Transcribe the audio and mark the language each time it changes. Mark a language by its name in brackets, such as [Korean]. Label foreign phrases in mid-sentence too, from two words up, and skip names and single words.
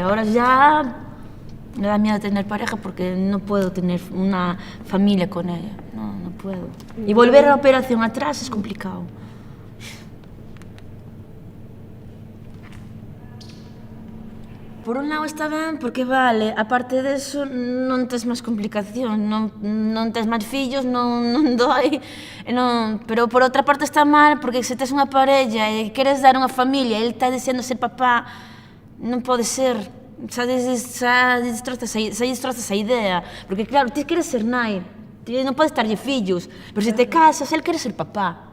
[Spanish] Ahora ya me da miedo tener pareja porque no puedo tener una familia con ella. No puedo. Y volver a la operación atrás es complicado. [Galician] Por un lado está ben porque vale, aparte deso non tes máis complicación, non tes máis fillos, non doi, pero por outra parte está mal porque se tes unha parella e queres dar unha familia e ele está deseando ser papá, non pode ser, xa destrozas a idea, porque claro, ti queres ser nai, ti non podes darlle fillos, pero se te casas, ele quere ser papá.